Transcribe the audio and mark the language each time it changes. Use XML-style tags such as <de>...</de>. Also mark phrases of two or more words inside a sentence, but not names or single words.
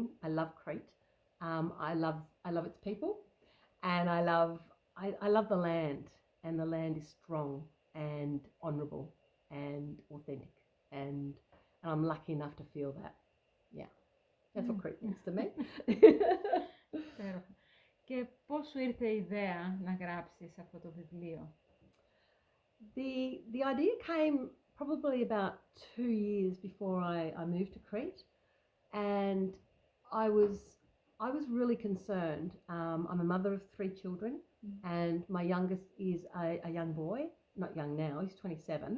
<en>I love Crete. I love its people, and I love the land, and the land is strong and honourable and authentic, and I'm lucky enough to feel that. Yeah, that's what Crete means to me.</en> <el>Και πώς σου ήρθε η ιδέα να γράψεις αυτό το βιβλίο?</el> <en>The idea came probably about 2 years before I moved to Crete, and I was really concerned. I'm a mother of 3 children, and my youngest is a young boy, not young now, he's 27.</en>